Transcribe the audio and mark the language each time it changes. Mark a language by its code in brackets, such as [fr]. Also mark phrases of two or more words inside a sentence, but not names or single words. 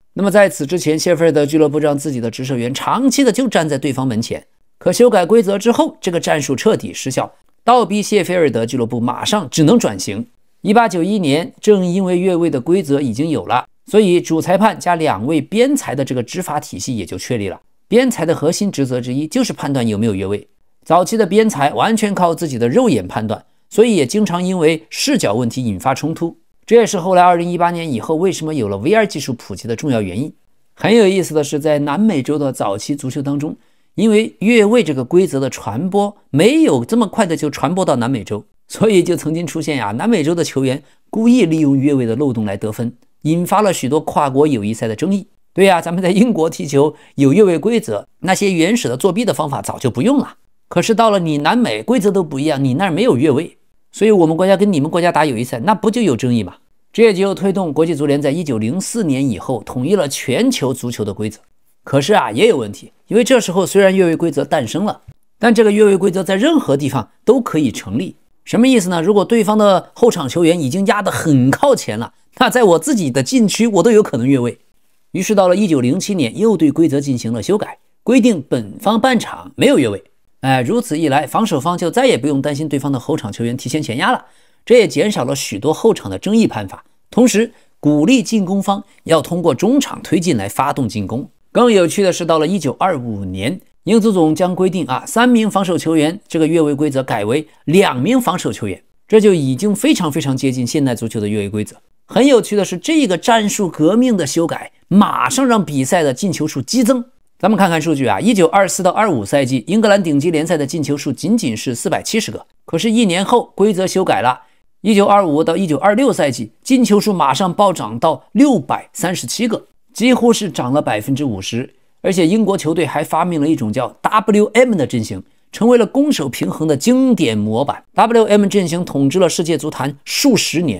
[zh] 那麼在此之前，謝菲爾德俱樂部讓自己的执射員長期的就站在對方門前，可修改規則之後，這個戰術徹底失效，倒逼謝菲爾德俱樂部馬上只能轉型。1891年，正因為越位的規則已經有了，所以主裁判加2位邊裁的這個執法體系也就確立了。邊裁的核心職責之一就是判斷有沒有越位。早期的邊裁完全靠自己的肉眼判斷，所以也經常因為視角問題引發衝突。這也是後來2018年以後為什麼有了 VR 技術普及的重要原因。很有意思的是，在南美洲的早期足球当中，因為越位這個規則的傳播沒有這麼快的就傳播到南美洲，所以就曾經出現南美洲的球員故意利用越位的漏洞來得分，引發了許多跨國友誼賽的爭議。對呀，咱們在英國踢球有越位規則，那些原始的作弊的方法早就不用了。可是到了你南美，規則都不一樣，你那兒沒有越位，所以我們國家跟你們國家打友誼賽，那不就有爭議嗎？這也就推動國際足聯在1904年以後統一了全球足球的規則。可是也有問題，因為這時候雖然越位規則誕生了，但這個越位規則在任何地方都可以成立。什麼意思呢？如果對方的後場球員已經壓得很靠前了，那在我自己的禁區我都有可能越位。於是到了1907年，又對規則進行了修改，規定本方半場沒有越位。如此一來，防守方就再也不用擔心對方的後場球員提前前壓了，這也減少了許多後場的爭議判罰。同時， 鼓勵進攻方要通過中場推進來發動進攻。更有趣的是，到了1925年，英足总将规定3名防守球员这个越位规则改为2名防守球员，这就已经非常接近现代足球的越位规则。很有趣的是，这个战術革命的修改马上讓比賽的進球數激增。咱們看看數據1924到25賽季，英格蘭頂級聯賽的進球數僅是470個，可是1年後規則修改了，1925到1926賽季，進球數馬上暴漲到637個，幾乎是漲了50%。而且英國球隊還發明了一種叫 WM 的陣型，成為了攻守平衡的經典模板。WM 陣型統治了世界足壇數十年。